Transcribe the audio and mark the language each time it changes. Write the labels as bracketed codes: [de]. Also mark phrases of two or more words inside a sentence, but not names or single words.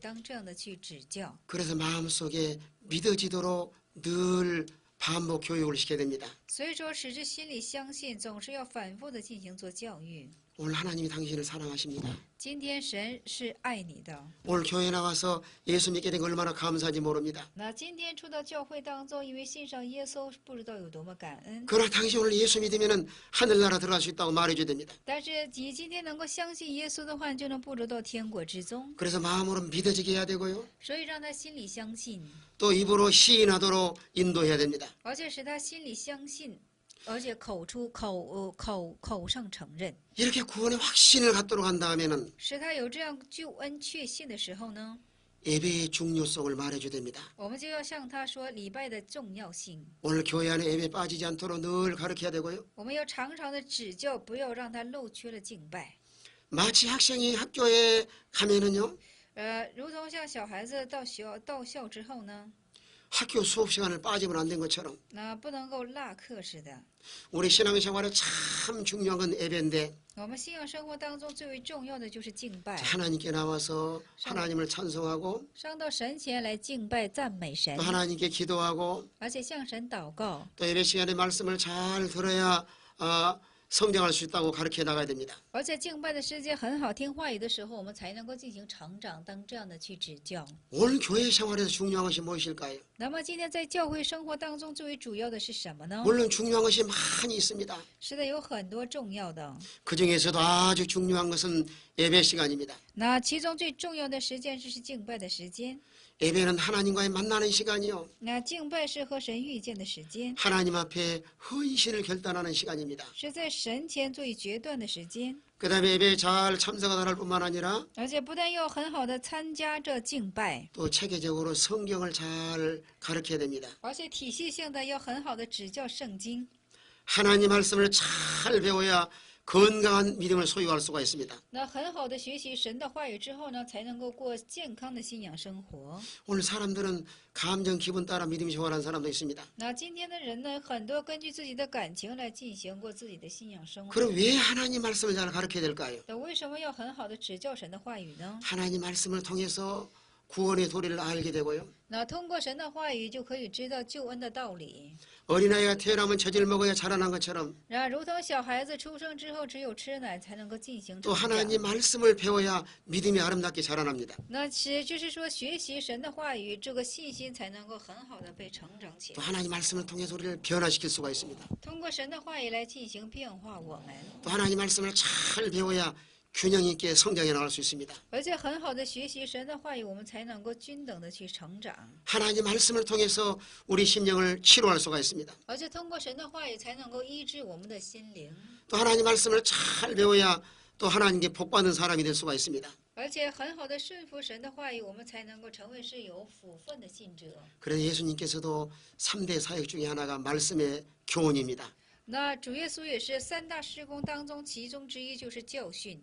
[zh] 当这样的去指教， [ko] 그래서 마음속에 믿어지도록 늘 반복 교육을 시켜야 됩니다. [zh] 所以说使之心里相信，总是要反复的进行做教育。 [ko] 오늘 하나님이 당신을 사랑하십니다. [zh] 今天神是爱你的。 [ko] 오늘 교회 나와서 예수 믿게 된 거 얼마나 감사한지 모릅니다. [zh] 那今天出到教会当中，因为信上耶稣，不知道有多么感恩。 [ko] 그러나 당신 오늘 예수 믿으면 하늘나라 들어갈 수 있다고 말해줘야 됩니다. [zh] 但是你今天能够相信耶稣的话，你就能步入到天国之中。 [ko] 그래서 마음으로 믿어지게 해야 되고요. [zh] 所以让他心里相信， [ko] 또 입으로 시인하도록 인도해야 됩니다. [zh] 而且使他心里相信，而且口上承认， [ko] 이렇게 구원의 확신을 갖도록 한 다음에는 [zh] 使他有这样救恩确信的时候呢， [ko] 예배의 중요성을 말해줘야 됩니다. [zh] 我们就要向他说礼拜的重要性。 [ko] 오늘 교회 안에 예배 빠지지 않도록 늘 가르쳐야 되고요. [zh] 我们要常常的指教，不要让他漏缺了敬拜。 [ko] 마치 학생이 학교에 가면은요. [zh] 如同像小孩子到校之后呢， [ko] 학교 수업 시간을 빠지면 안 된 것처럼 [zh] 那不能够落课似的。 [ko] 우리 신앙생활에 참 중요한 건 예배인데 [zh] 我们信仰生活当中最为重要的就是敬拜， [ko] 하나님께 나와서 하나님을 찬송하고 [zh] 上到神前来敬拜赞美神 [ko] 또 ， 하나님께 기도하고 [zh] 而且向神祷告。 [ko] 또 예배 시간에 말씀을 잘 들어야 성장할 수 있다고 가르쳐 나가야 됩니다. [zh] 而且敬拜的时间很好，听话语的时候，我们才能够进行成长，当这样的去指教。 [ko] 오늘 교회 생활에서 중요한 것이 무엇일까요? [zh] 那么今天在教会生活当中，最为主要的是什么呢？ [ko] 물론 중요한 것이 많이 있습니다. [zh] 是的，有很多重要的。 [ko] 그 중에서도 아주 중요한 것은 예배 시간입니다. [zh] 那其中最重要的时间就是敬拜的时间。 [ko] 예배는 하나님과의 만나는 시간이요. [zh] 那敬拜是和神遇见的时间， [ko] 하나님 앞에 헌신을 결단하는 시간입니다. [zh] 是在神前做决断的时间。 [ko] 그 다음에 예배에 잘 참석하는 뿐만 아니라 [zh] 而且不但要很好的参加这敬拜， [ko] 또 체계적으로 성경을 잘 가르쳐야 됩니다. [zh] 而且体系性的要很好的指教圣经。 [ko] 하나님 말씀을 잘 배워야 건강한 믿음을 소유할 수가 있습니다. [zh] 那很好的学习神的话语之后呢，才能够过健康的信仰生活。 [ko] 오늘 사람들은 감정 기분 따라 믿음이 좋아하는 사람도 있습니다. [zh] 那今天的人呢，很多根据自己的感情来进行过自己的信仰生活。 [ko] 그럼 왜 하나님 말씀을 잘 가르쳐야 될까요? [zh] 那为什么要很好的指教神的话语呢？ [ko] 하나님 말씀을 통해서 구원의 도리를 알게 되고요. [zh] 那通过神的话语就可以知道救恩的道理。 [ko] 어린아이가 태어나면 젖을 먹어야 자라난 것처럼 [zh] 然后如同小孩子出生之后，只有吃奶才能够进行 [ko] 또 [zh] 成长。 [ko] 하나님 말씀을 배워야 믿음이 아름답게 자라납니다. [zh] 那就是说，学习神的话语，这个信心才能够很好的被成长起 [ko] 또 [zh] 来。 [ko] 하나님 말씀을 통해서 우리를 변화시킬 수가 있습니다. [zh] 通过神的话语来进行变化我们， [ko] 또 하나님 말씀을 잘 배워야 균형 있게 성장해 나갈 수 있습니다. [zh] 而且很好的学习神的话语，我们才能够均等的去成长。 [ko] 하나님 말씀을 통해서 우리 심령을 치료할 수가 있습니다. [zh] 而且通过神的话语，才能够医治我们的心灵。 [ko] 또 하나님 말씀을 잘 배워야 또 하나님께 복받는 사람이 될 수가 있습니다. [zh] 而且很好的顺服神的话语，我们才能够成为是有福分的信者。 [ko] 그래서 예수님께서도 3대 사역 중에 하나가 말씀의 교훈입니다. [zh] 那主耶稣也是三大事工当中其中之一，就是教训。